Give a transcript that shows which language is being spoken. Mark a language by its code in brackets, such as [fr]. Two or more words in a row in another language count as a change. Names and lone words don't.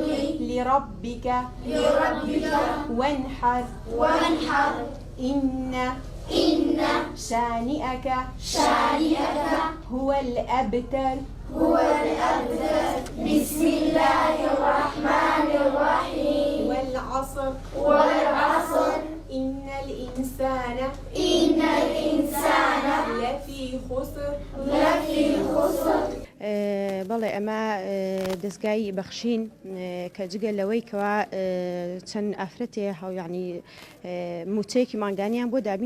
[ar] لربك وانحر إن شانئك هو الأبتر. بسم الله الرحمن الرحيم. والعصر إن الإنسان لفي خسر. [ckb] بەڵێ ئەمە دەستگای بەخشین کە جگە لەوەی کەوا چەند ئافرەتێ هەویانی موچەیەکی ماگانیان بۆ دابین